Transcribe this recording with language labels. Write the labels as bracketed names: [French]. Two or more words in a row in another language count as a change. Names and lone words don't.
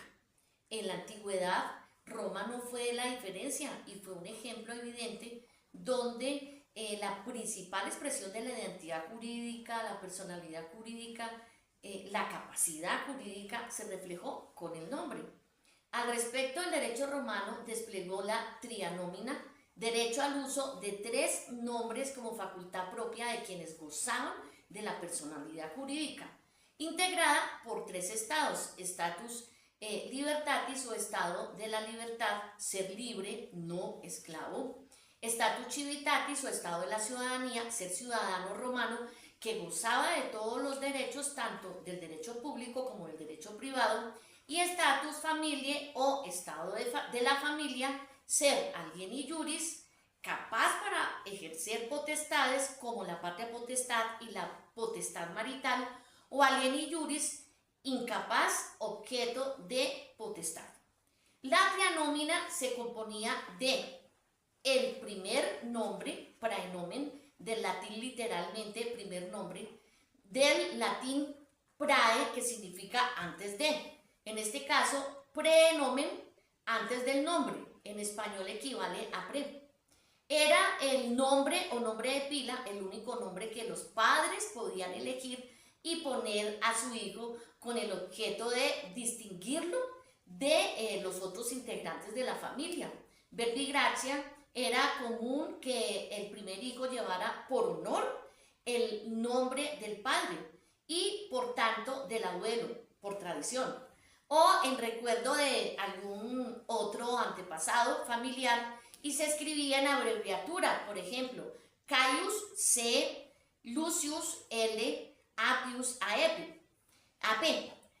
[Spanish] En la antigüedad, Roma no fue la diferencia y fue un ejemplo evidente donde la principal expresión de la identidad jurídica, la personalidad jurídica, la capacidad jurídica se reflejó con el nombre. Al respecto, el derecho romano desplegó la trianómina, derecho al uso de 3 nombres como facultad propia de quienes gozaban de la personalidad jurídica, integrada por 3 estados: [Latin] status libertatis [Spanish] o estado de la libertad, ser libre, no esclavo; status civitatis o estado de la ciudadanía, ser ciudadano romano que gozaba de todos los derechos, tanto del derecho público como del derecho privado; y [Latin] status familiae [Spanish] o estado de la familia, ser [Latin] alieni iuris, [Spanish] capaz para ejercer potestades como la patria potestad y la potestad marital, o [Latin] alieni iuris, [Spanish] incapaz, objeto de potestad. La trianómina se componía de el primer nombre, praenomen, del latín literalmente primer nombre, del latín prae, que significa antes de. En este caso, prenomen, antes del nombre. En español equivale a pre. Era el nombre o nombre de pila, el único nombre que los padres podían elegir y poner a su hijo con el objeto de distinguirlo de los otros integrantes de la familia. [Latin] Verbi gratia, [Spanish] era común que el primer hijo llevara por honor el nombre del padre y por tanto del abuelo, por tradición, o en recuerdo de algún otro antepasado familiar, y se escribía en abreviatura, por ejemplo, Caius C, Lucius L, Appius AP.